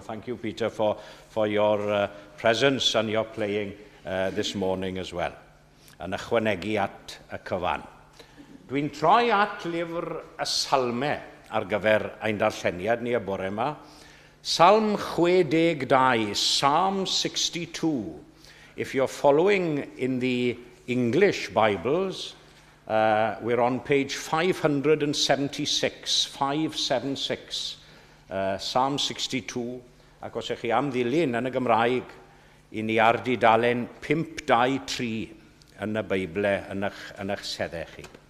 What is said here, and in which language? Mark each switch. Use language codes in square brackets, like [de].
[en] Thank you, Peter, for your presence and your playing this morning as well. [cy] Yn ychwanegu at y cyfan. Dwi'n troi at lyfr y Salmau ar gyfer ein darlleniad ni y bore yma. [en] Psalm 62, Psalm 62. If you're following in the English Bibles, we're on page 576, 576, Psalm 62. [cy] Ac os ych chi am ddilyn yn y Gymraeg, i ni ar dudalen 523 yn y Beible yn eich seddau chi.